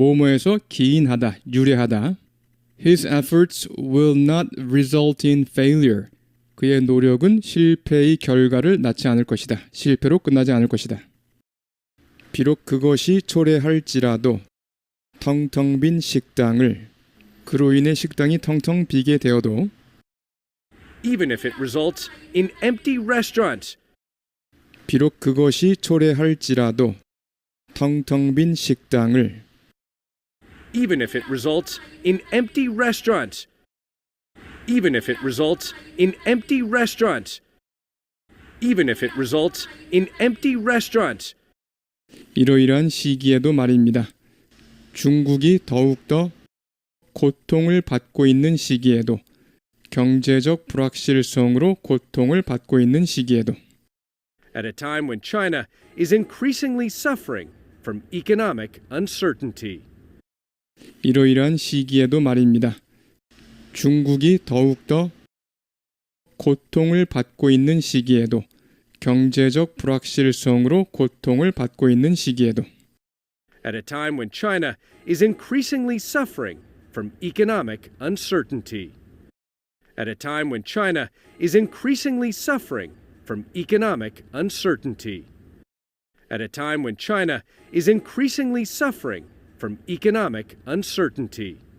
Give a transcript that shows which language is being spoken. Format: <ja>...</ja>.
<ko>뭐뭐에서 기인하다, 유래하다.</ko> <en>His efforts will not result in failure.</en> <ko>그의 노력은 실패의 결과를 낳지 않을 것이다. 실패로 끝나지 않을 것이다. 비록 그것이 초래할지라도 텅텅 빈 식당을 그로 인해 식당이 텅텅 비게 되어도</ko> <en>Even if it results in empty restaurants.</en> <ko>비록 그것이 초래할지라도 텅텅 빈 식당을</ko> <en>Even if it results in empty restaurants. Even if it results in empty restaurants. Even if it results in empty restaurants.</en> <ko>이러이러한 시기에도 말입니다. 중국이 더욱더 고통을 받고 있는 시기에도 경제적 불확실성으로 고통을 받고 있는 시기에도</ko> <en>At a time when China is increasingly suffering from economic uncertainty.</en> <ko>이러이러한 시기에도 말입니다. 중국이 더욱더 고통을 받고 있는 시기에도 경제적 불확실성으로 고통을 받고 있는 시기에도</ko> <en>At a time when China is increasingly suffering from economic uncertainty. At a time when China is increasingly suffering from economic uncertainty. At a time when China is increasingly suffering from economic uncertainty.</en>